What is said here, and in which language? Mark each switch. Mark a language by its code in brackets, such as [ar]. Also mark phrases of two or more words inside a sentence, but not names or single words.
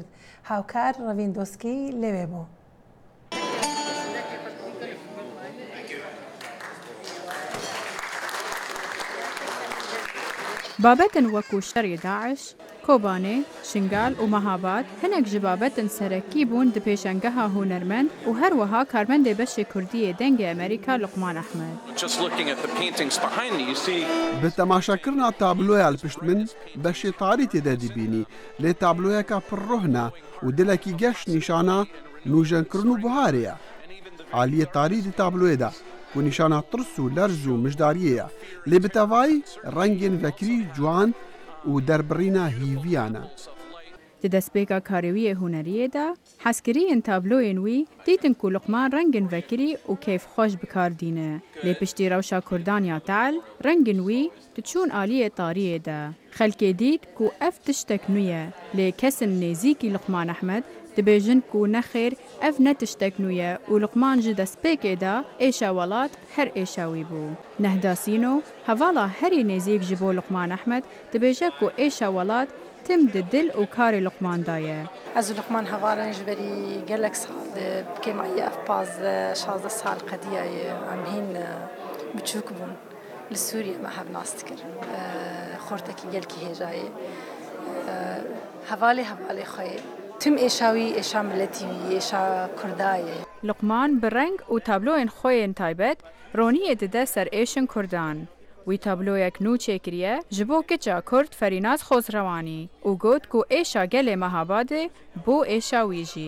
[ckb] هاوکار ڕەڤین دۆسکی لەوێ بوو. [ku] بابەتن وەکو شەڕی داعش، کۆبانێ، شنگال و مەهاباد هەنێک ji بابەتن سەرەکی بوون di pêşangeha hunermend û herwiha karmendê beşê Kurdiyê dengê Amerîka Luqman Ehmed. Bi temaşakirina tabloya li pişt min beşê tarî têde dibînî lê tabloyeka pirrohne û dilekî geş nîşana nûjenkirin û biharê ye. Aliyê tarî di tabloyê de و نیشانە ترس و لەرز و مژداریەیە لێ بتەڤای ڕەنگên vekirî ciwan û derbirîna hîviyane. Di destpêka karêwiyê huneriyê de hezkiriyên tabloyên wî dîtin ku Luqman rengên vekirî û kêfxweş bikardîne. Lê piştî rewşa Kurdan ya tel, rengên wî diçûn aliyê tariyê de. Xelkê dît ku ev tiştek nû ye, lê kesên nêzîkî Luqman Ehmed dibêjin ku nexêr ev ne tiştek nû ye û Luqman ji destpêkê de êşa welat her êşa wî bû. Nehdasîno hevala herî nêzik ji bo Luqman Ehmed dibêje ku êşa welat تم دل و کاری لقمان دایه. از لقمان هوارن جبری گلک سال که مایی افپاز 16 سال قدیه ام هین بچوک بون لسوریا ما هب ناست کر خورده کی گل کی هجای حوالی خوی تم ایشاوی ایشا ملتی ایشا کردایه. لقمان برنگ و تابلوین خوین تایبت رونیه دده سر ایشن کردان. وی تابلویک نو چکریه جبو کچا کرد فریناز خوزروانی و گوت کو ایشا گل مهاباده بو ایشا ویجی.